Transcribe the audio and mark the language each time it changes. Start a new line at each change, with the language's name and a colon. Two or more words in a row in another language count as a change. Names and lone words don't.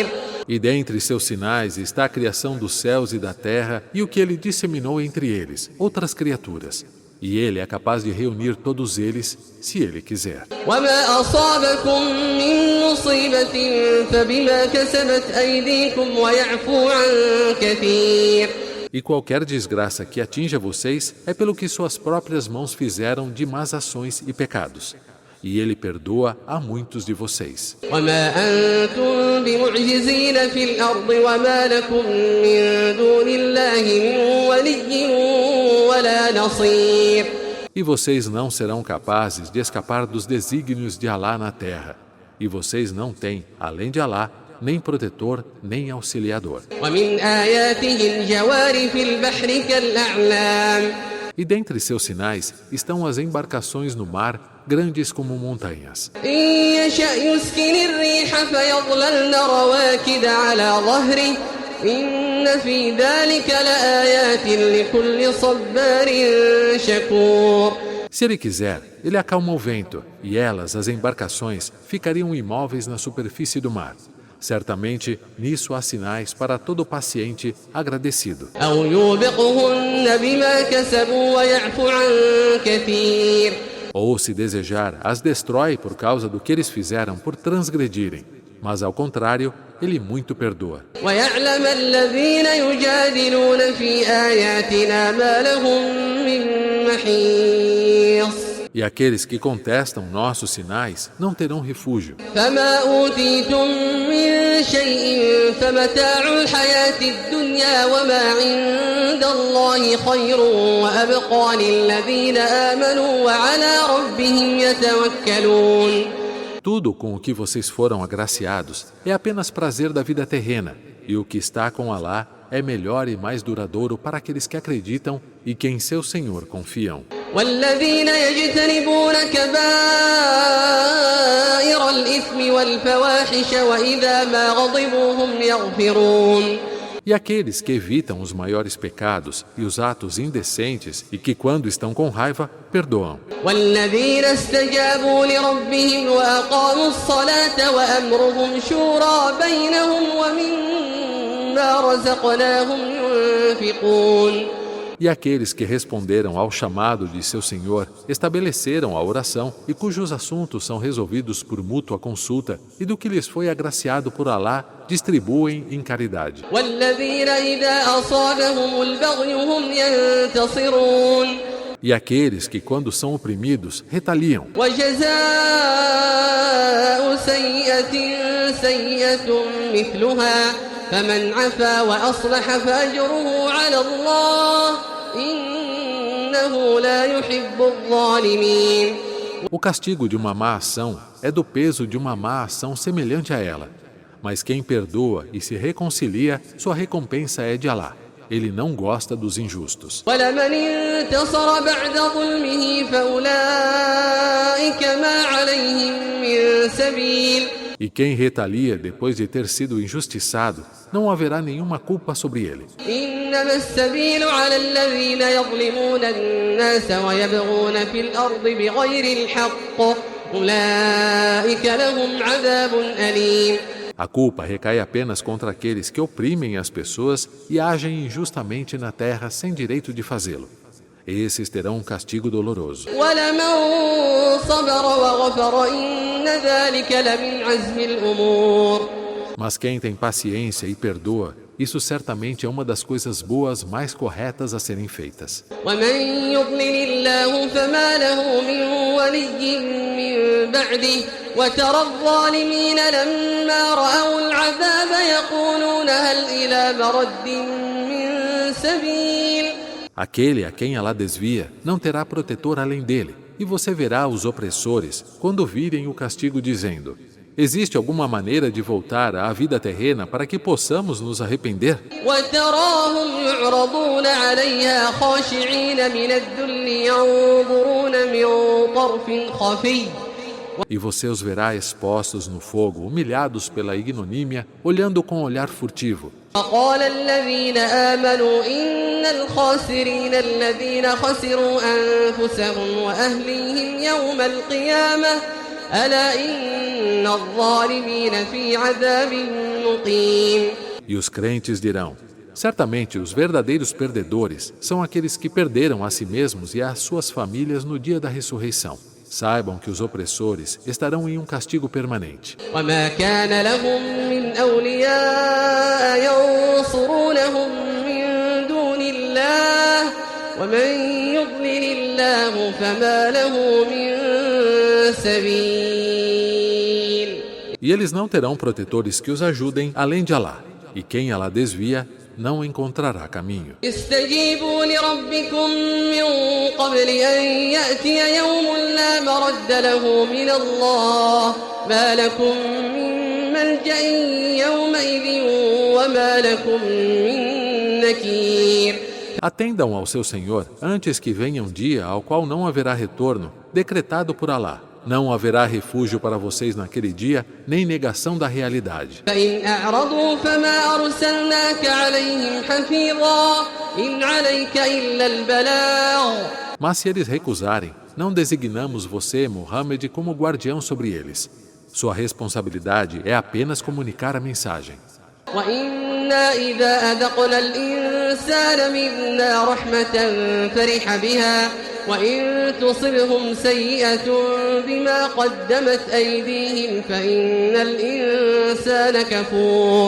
Portuguese: E dentre seus sinais está a criação dos céus e da terra e o que ele disseminou entre eles, outras criaturas. E ele é capaz de reunir todos eles, se ele quiser.
Arabic: وما أصابكم من مصيبة فبما كسبت أيديكم ويعفو عن كثير.
Portuguese: E qualquer desgraça que atinja vocês é pelo que suas próprias mãos fizeram de más ações e pecados. E ele perdoa a muitos de vocês.
Arabic: وما أنتم بمعجزين في الأرض وما لكم من دون الله من ولي ولا نصير.
Portuguese: E vocês não serão capazes de escapar dos desígnios de Alá na terra. E vocês não têm, além de Alá, nem protetor, nem auxiliador.
Arabic: ومن آياته الجوار في البحر كالأعلام.
Portuguese: E dentre seus sinais estão as embarcações no mar, grandes como montanhas.
Arabic: إن يشأ يسكن الريح فيظللن رواكد على ظهره إن في ذلك لآيات لكل صبار شكور.
Portuguese: Se ele quiser, ele acalma o vento, e elas, as embarcações, ficariam imóveis na superfície do mar. Certamente, nisso há sinais para todo paciente agradecido.
Arabic: أو يوبقهن بما كسبوا ويعفو عن كثير.
Portuguese: Ou, se desejar, as destrói por causa do que eles fizeram por transgredirem. Mas, ao contrário, ele muito perdoa.
Arabic: ويعلم الذين يجادلون في آياتنا ما لهم من محيص.
Portuguese: E aqueles que contestam nossos sinais não terão refúgio.
Arabic: فما أوتيتم من شيء فمتاع الحياة الدنيا وما عند الله خير وأبقى للذين آمنوا وعلى ربهم يتوكلون.
Portuguese: Tudo com o que vocês foram agraciados é apenas prazer da vida terrena, e o que está com Alá é melhor e mais duradouro para aqueles que acreditam e que em seu Senhor confiam.
Arabic: والذين يجتنبون كبائر الإثم والفواحش وإذا ما غضبوا هم يغفرون.
Portuguese: E aqueles que evitam os maiores pecados e os atos indecentes e que, quando estão com raiva, perdoam.
Arabic: والذين استجابوا لربهم وأقاموا الصلاة وأمرهم شورى بينهم ومما رزقناهم ينفقون.
Portuguese: E aqueles que responderam ao chamado de seu Senhor, estabeleceram a oração e cujos assuntos são resolvidos por mútua consulta e do que lhes foi agraciado por Alá, distribuem em caridade.
Arabic: والذين إذا أصابهم البغي هم ينتصرون.
Portuguese: E aqueles que, quando são oprimidos, retaliam.
Arabic: وجزاء سيئة سيئة مثلها فمن عفا وأصلح فأجره على الله إنه لا يحب الظالمين.
Portuguese: O castigo de uma má ação é do peso de uma má ação semelhante a ela. Mas quem perdoa e se reconcilia, sua recompensa é de Alá. Ele não gosta dos injustos.
Arabic: ولمن انتصر بعد ظلمه فأولئك ما عليهم من سبيل.
Portuguese: E quem retalia depois de ter sido injustiçado, não haverá nenhuma culpa sobre ele.
Arabic: إنما السبيل على الذين يظلمون الناس ويبغون في الأرض بغير الحق أولئك لهم عذاب أليم.
Portuguese: A culpa recai apenas contra aqueles que oprimem as pessoas e agem injustamente na terra sem direito de fazê-lo. Esses terão um castigo doloroso.
Arabic: ولمن صبر وغفر إن ذلك لمن عزم الأمور.
Portuguese: Mas quem tem paciência e perdoa, isso certamente é uma das coisas boas mais corretas a serem feitas.
Arabic: ومن يضلل الله فما له من ولي من بعده وترى الظالمين لما رأوا العذاب يقولون هل إلى مرد من سبيل.
Portuguese: Aquele a quem Alá desvia não terá protetor além dele, e você verá os opressores quando virem o castigo dizendo: existe alguma maneira de voltar à vida terrena para que possamos nos arrepender?
Arabic: وتراهم يعرضون عليها خاشعين من الذل ينظرون من طرف خفي.
Portuguese: E você os verá expostos no fogo, humilhados pela ignomínia, olhando com olhar furtivo.
Arabic: وقال الذين آمنوا إن الخاسرين الذين خسروا أنفسهم وأهليهم يوم القيامة ألا إن الظالمين في عذاب مقيم.
Portuguese: E os crentes dirão: certamente os verdadeiros perdedores são aqueles que perderam a si mesmos e as suas famílias no dia da ressurreição. Saibam que os opressores estarão em um castigo permanente.
Arabic: وما كان لهم من أولياء ينصرونهم من دون الله ومن يضلل الله فما له من سبيل.
Portuguese: E eles não terão protetores que os ajudem além de Alá. E quem Alá desvia, não encontrará caminho.
Arabic: استجيبوا لربكم من قبل أن يأتي يوم لا مرد له من الله ما لكم من ملجأ يومئذ وما لكم من نكير.
Portuguese: Atendam ao seu Senhor antes que venha um dia ao qual não haverá retorno, decretado por Alá. Não haverá refúgio para vocês naquele dia, nem negação da realidade.
Arabic: فإن أعرضوا فما أرسلناك عليهم حفيظا إن عليك إلا البلاغ.
Portuguese: Mas se eles recusarem, não designamos você, Muhammad, como guardião sobre eles. Sua responsabilidade é apenas comunicar a mensagem.
Arabic: وإنا إذا أذقنا الإنسان منا رحمة فرح بها وإن تصبهم سيئة بما قدمت أيديهم فإن الإنسان كفور.